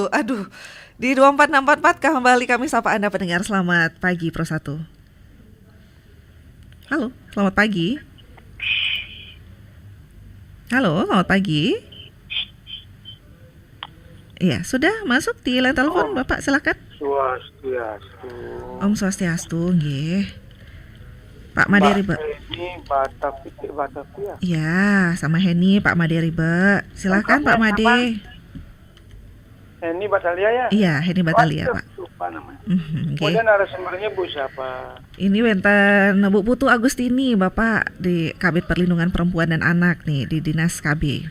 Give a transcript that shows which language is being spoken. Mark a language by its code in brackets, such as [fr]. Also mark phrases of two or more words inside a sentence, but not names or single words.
[id] Aduh, di 24644 kembali kami sapa Anda pendengar. Selamat pagi Pro 1. Halo, selamat pagi. Halo, selamat pagi. Iya, sudah masuk di line telepon Bapak, silakan. Swastiastu. [ban] Om Swastiastu, nggih. Pak Made Ribe. [id] Ini Batavia. Iya, sama Heni, Pak Made Ribe. Silakan Pak Made. Heni Batalia ya? Iya, Heni Batalia, Pak. Lupa namanya. Okay. Kemudian narasumbernya Bu siapa? Ini wenten Bu Putu Agustini, Bapak di Kabid Perlindungan Perempuan dan Anak nih di Dinas KB.